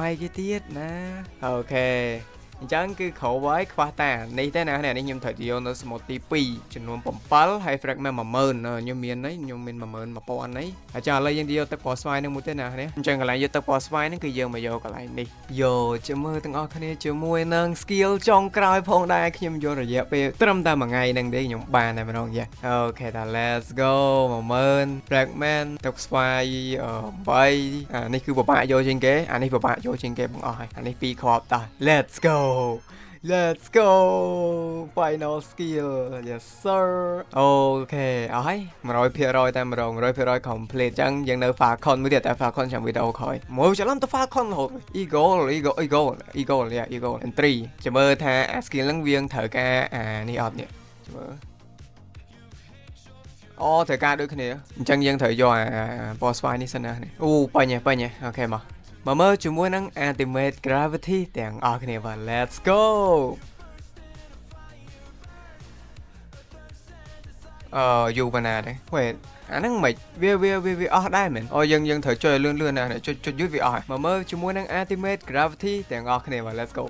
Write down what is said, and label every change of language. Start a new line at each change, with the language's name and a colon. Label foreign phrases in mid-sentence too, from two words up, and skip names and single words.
Khmer: យគេទៀតណាអូខេអញ្ចឹងគឺក្រោយហើយខ្វះតានេះទេណានេះខ្ញុំត្រូវយកនៅសមុទ្រទី2ចំនួន7ហើយ fragment 10000ខ្ញុំមានហើយខ្ញុំមាន11000ហើយហើយចាឥឡូវយើង យកទឹកពណ៌ស្វាយនឹងមួយទេណានេះអញ្ចឹងកន្លែងយកទឹកពណ៌ស្វាយហ្នឹងគឺយើងមកយកកន្លែងនេះយកជាមួយទាំងអស់គ្នាជាមួយនឹង skill ចុងក្រោយផងដែរ ខ្ញុំយករយៈពេលត្រឹមតែមួយថ្ងៃហ្នឹងទេខ្ញុំបានតែម្ដងយ៉ាអូខេតា
English: let's go 10000 fragment
Khmer: ទឹកស្វា យ8អានេះគឺពិបាកយកជាងគេអានេះពិបាកយកជាងគេបងអស់ហើយអានេះ2គ្រាប់តោះ
English: let's go Let's go final skill yes sir
Khmer: អូខេអស់ហើយ 100% តែម្ដង
English: 100% complete
Khmer: ចឹងយើងនៅ Falcon មួយទៀតតែ Falcon ចាំវីដេអូក្រោយមកច្រឡំទៅ Falcon រហូត Eagle Eagle 3ចាំមើលថា skill ហ្នឹងវាត្រូវការអានេះអត់នេះចាំមើល អូត្រូវការដូចគ្នាអញ្ចឹងយើងត្រូវយកអាពណ៌ស្វាយនេះសិនណាអូបាញ់អូខេមកមើលជាមួយនឹង Ultimate Gravity ទាំងអស់គ្នាបាទ
English: Let's go
Khmer: យូរប៉ុណ្ណាទេ Wait អាហ្នឹងមិនវាអស់ដែរមែនអូយើងត្រូវចុចលឿនណាចុចយូរវាអស់ហើយមើលជាមួយនឹង Ultimate Gravity ទាំងអស់គ្នាបាទ